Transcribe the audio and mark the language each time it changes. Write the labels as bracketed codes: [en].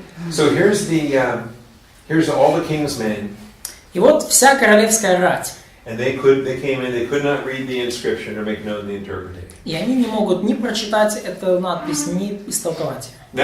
[en] So here's all the king's men, [ru] И вот вся королевская рать. [en] and they came in. They could not read the inscription or make known the interpretation. [ru] И они не могут ни прочитать эту надпись, ни истолковать ее.